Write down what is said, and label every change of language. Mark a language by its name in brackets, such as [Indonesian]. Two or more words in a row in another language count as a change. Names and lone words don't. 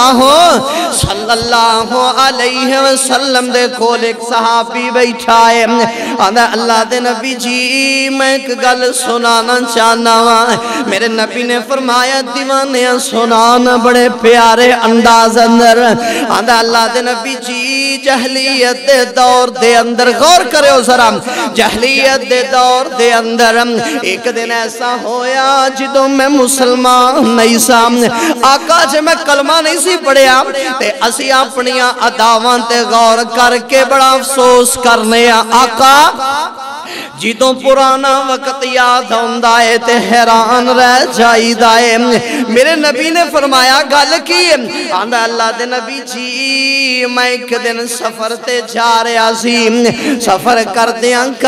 [Punjabi] اللہ علیہ وسلم دے کول ایک صحابی بیٹھا ہے اللہ دے نبی جی میں ایک گل سنانا چاہنا ہوں میرے نبی نے فرمایا دیوانیاں سنانا بڑے پیارے انداز اندر اللہ دے نبی جی جہلیت دے دور دے اندر غور کرے ہو ذرا جہلیت دے دور دے اندر ایک دن ایسا ہویا جدوں میں مسلمان نہیں سا آقا جے میں کلمہ نہیں سی پڑھیا تے اسی اپنیاں اداواں تے غور کر کے بڑا افسوس کرنے آقا جدوں پرانا وقت یاد ہوندہ ہے تے حیران رہ جائی دائے میرے نبی نے فرمایا گل کی اللہ دے نبی جی میں ایک دن سفر تے جا رہا سی سفر کردیاں